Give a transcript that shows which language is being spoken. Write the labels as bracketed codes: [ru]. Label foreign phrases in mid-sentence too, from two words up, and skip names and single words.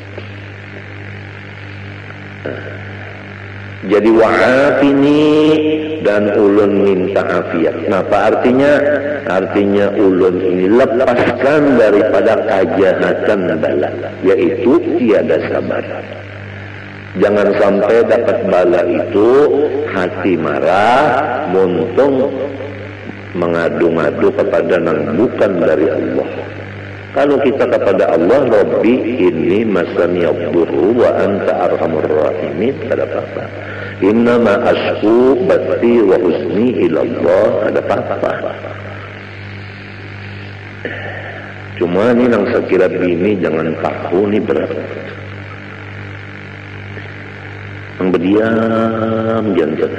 [id] Jadi wa'afini dan ulun minta afiat. Nah, apa artinya? Artinya ulun ini lepaskan daripada kejahatan bala, yaitu tiada sabar. Jangan sampai dapat bala itu hati marah, muntung mengadu-ngadu kepada yang bukan dari Allah. Kalau kita kepada Allah, [ar] رب إني مسني الضر وأنت أرحم الراحمين, [id] ada apa-apa. [ar] إنما أشكو بثي وحزني إلى الله, [id] ada apa-apa. Cuma ini yang saya kira bini jangan tahu, ini berat. Yang berdiam jangan.